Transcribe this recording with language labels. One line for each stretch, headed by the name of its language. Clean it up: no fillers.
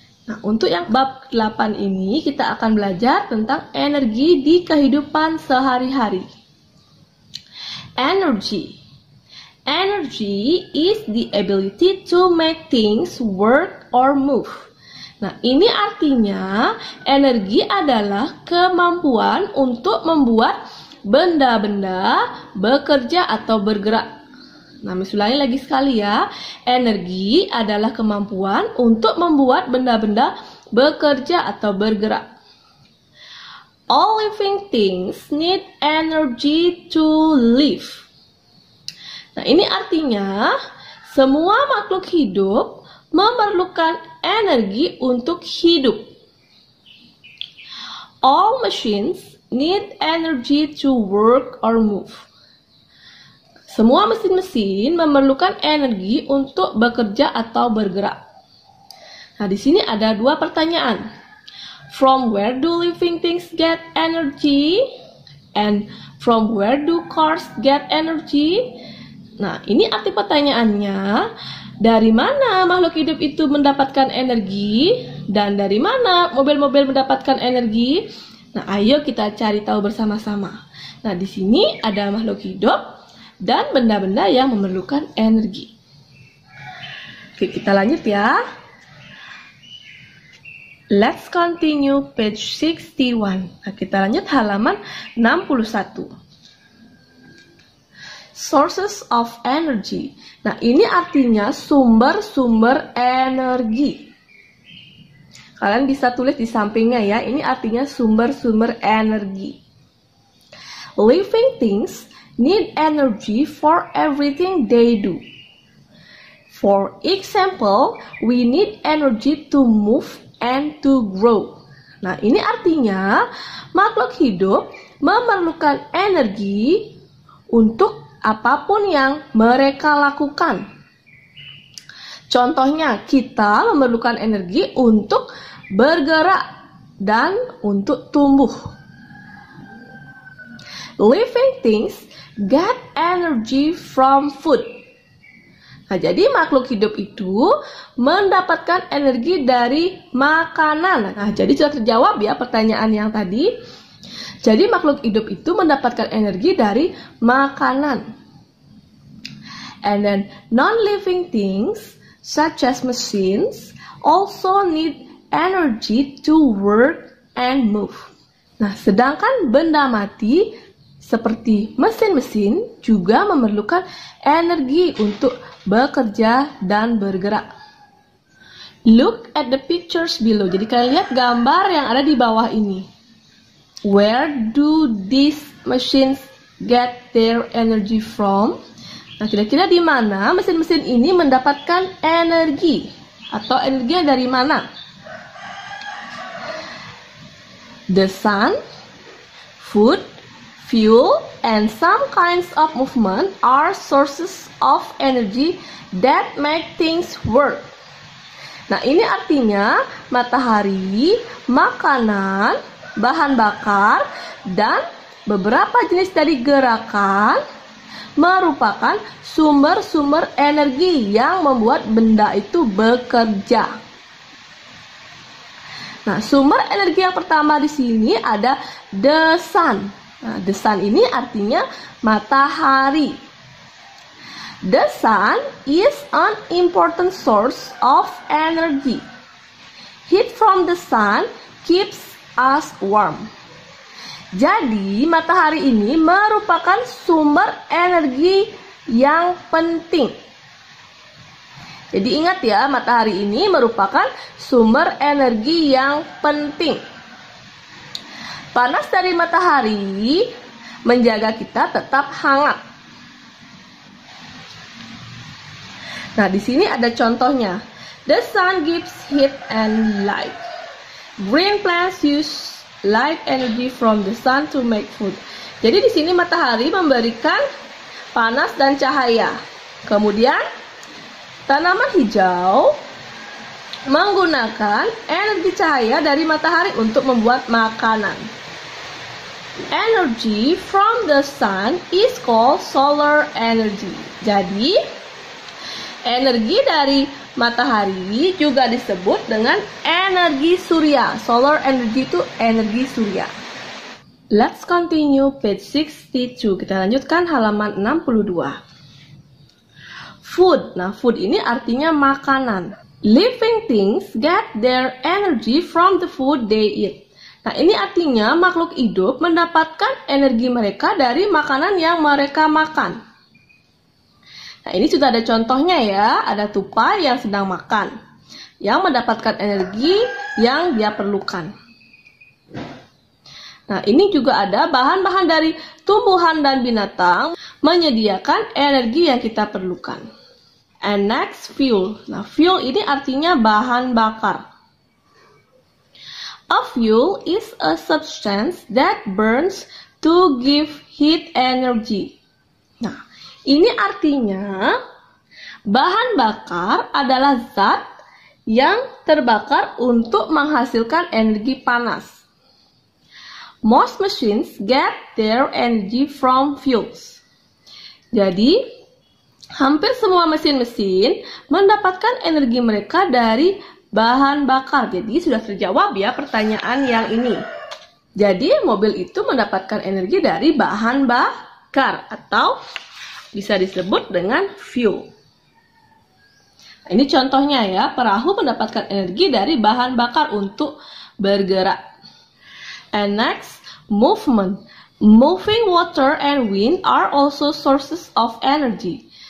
Indonesian: Nah, untuk yang bab 8 ini kita akan belajar tentang energi di kehidupan sehari-hari.
English: Energy. Energy is the ability to make things work or move.
Indonesian: Nah, ini artinya energi adalah kemampuan untuk membuat benda-benda bekerja atau bergerak. Nah, misalnya lagi sekali ya, energi adalah kemampuan untuk membuat benda-benda bekerja atau bergerak.
English: All living things need energy to live.
Indonesian: Nah, ini artinya semua makhluk hidup memerlukan energi untuk hidup.
English: All machines need energy to work or move.
Indonesian: Semua mesin-mesin memerlukan energi untuk bekerja atau bergerak. Nah, di sini ada dua pertanyaan.
English: From where do living things get energy? And from where do cars get energy?
Indonesian: Nah, ini arti pertanyaannya. Dari mana makhluk hidup itu mendapatkan energi? Dan dari mana mobil-mobil mendapatkan energi? Nah, ayo kita cari tahu bersama-sama. Nah, di sini ada makhluk hidup dan benda-benda yang memerlukan energi. Oke, kita lanjut ya.
English: Let's continue page 61.
Indonesian: Nah, kita lanjut halaman 61.
English: Sources of energy.
Indonesian: Nah, ini artinya sumber-sumber energi. Kalian bisa tulis di sampingnya ya. Ini artinya sumber-sumber energi.
English: Living things need energy for everything they do. For example, we need energy to move and to grow.
Indonesian: Nah, ini artinya makhluk hidup memerlukan energi untuk apapun yang mereka lakukan. Contohnya, kita memerlukan energi untuk bergerak dan untuk tumbuh.
English: Living things get energy from food.
Indonesian: Nah, jadi makhluk hidup itu mendapatkan energi dari makanan. Nah, jadi sudah terjawab ya pertanyaan yang tadi. Jadi makhluk hidup itu mendapatkan energi dari makanan.
English: And then non-living things such as machines also need energy to work and move.
Indonesian: Nah, sedangkan benda mati seperti mesin-mesin juga memerlukan energi untuk bekerja dan bergerak.
English: Look at the pictures below.
Indonesian: Jadi kalian lihat gambar yang ada di bawah ini.
English: Where do these machines get their energy from?
Indonesian: Nah, kira-kira di mana mesin-mesin ini mendapatkan energi? Atau energinya dari mana?
English: The sun, food, fuel, and some kinds of movement are sources of energy that make things work.
Indonesian: Nah, ini artinya matahari, makanan, bahan bakar, dan beberapa jenis dari gerakan merupakan sumber-sumber energi yang membuat benda itu bekerja. Nah, sumber energi yang pertama di sini ada the sun. Nah, the sun ini artinya matahari.
English: The sun is an important source of energy. Heat from the sun keeps us warm.
Indonesian: Jadi, matahari ini merupakan sumber energi yang penting. Jadi ingat ya, matahari ini merupakan sumber energi yang penting. Panas dari matahari menjaga kita tetap hangat. Nah, di sini ada contohnya.
English: The sun gives heat and light. Green plants use light energy from the sun to make food.
Indonesian: Jadi di sini matahari memberikan panas dan cahaya. Kemudian, tanaman hijau menggunakan energi cahaya dari matahari untuk membuat makanan.
English: Energy from the sun is called solar energy.
Indonesian: Jadi, energi dari matahari juga disebut dengan energi surya.
English: Solar energy
Indonesian: itu energi surya.
English: Let's continue page 62.
Indonesian: Kita lanjutkan halaman 62. Food. Nah, food ini artinya makanan.
English: Living things get their energy from the food they eat.
Indonesian: Nah, ini artinya makhluk hidup mendapatkan energi mereka dari makanan yang mereka makan. Nah, ini sudah ada contohnya ya. Ada tupai yang sedang makan, yang mendapatkan energi yang dia perlukan. Nah, ini juga ada bahan-bahan dari tumbuhan dan binatang menyediakan energi yang kita perlukan.
English: And next,
Indonesian: fuel. Nah, fuel ini artinya bahan bakar.
English: A fuel is a substance that burns to give heat energy.
Indonesian: Nah, ini artinya bahan bakar adalah zat yang terbakar untuk menghasilkan energi panas.
English: Most machines get their energy from fuels.
Indonesian: Jadi, hampir semua mesin-mesin mendapatkan energi mereka dari bahan bakar. Jadi sudah terjawab ya pertanyaan yang ini. Jadi mobil itu mendapatkan energi dari bahan bakar atau bisa disebut dengan fuel. Nah, ini contohnya ya, perahu mendapatkan energi dari bahan bakar untuk bergerak.
English: And next, movement. Moving water and wind are also sources of energy.